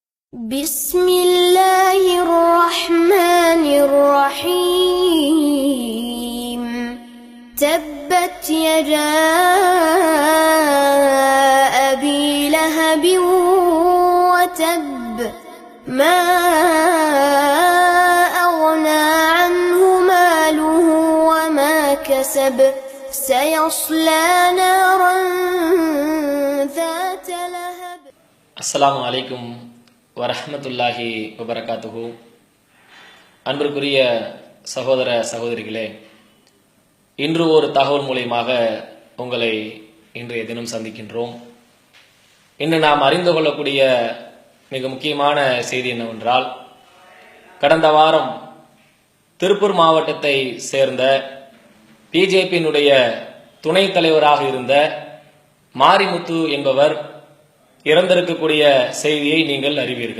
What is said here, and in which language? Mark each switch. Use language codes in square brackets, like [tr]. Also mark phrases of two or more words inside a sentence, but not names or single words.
[ar] بسم الله الرحمن الرحيم تبت يدا أبي لهب وتب ما أغنى عنه ماله وما كسب سيصلى نارا ذات لهب. السلام عليكم ورحمة الله وبركاته. [ta] அன்பிற்குரிய சகோதர சகோதரிகளே, இன்று ஒரு தகவல் மூலமாக உங்களை இன்றைய தினம் சந்திக்கின்றோம். இன்று நாம் அறிந்து கொள்ளக்கூடிய மிக முக்கியமான செய்தி என்னவென்றால், கடந்த வாரம் திருப்பூர் மாவட்டத்தை சேர்ந்த பிஜேபியினுடைய துணைத் தலைவராக இருந்த மாரிமுத்து என்பவர் இறந்திருக்கக்கூடிய செய்தியை நீங்கள் அறிவீர்கள்.